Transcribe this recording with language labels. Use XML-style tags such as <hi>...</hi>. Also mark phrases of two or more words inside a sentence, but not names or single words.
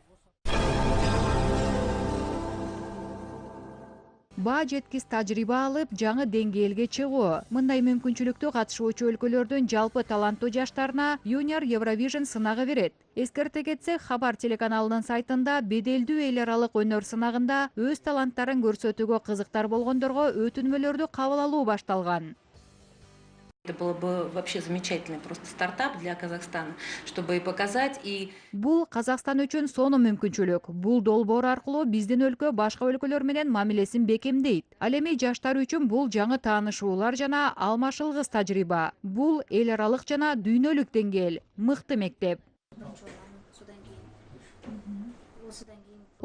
<ky>Баа жеткис тажрыйба алып, жаңы деңгээлге чыгуу. Мындай мүмкүнчүлүктү катышуучу өлкөлөрдүн жалпы таланттуу жаштарына Junior Eurovision сынагы берет. Эскерте кетсек, Хабар телеканалынын сайтында беделдүү эл аралык өнөр сынагында өз таланттарын көрсөтүүгө кызыктар болгондорго өтүнмөлөрдү кабыл алуу башталган.</ky> <ru>Это было бы вообще замечательный просто стартап для Казахстана, чтобы показать и...</ru> <ky>Бул Казакстан үчүн сону мүмкүнчүлүк. Бул долбоор аркылуу биздин өлкө башка өлкөлөр менен мамилесин бекемдейт. Ал эми жаштар үчүн бул жаңы таанышуулар жана алмашылгыс тажрыйба. Бул эл аралык жана дүйнөлүк деңгээл, мыкты мектеп.</ky>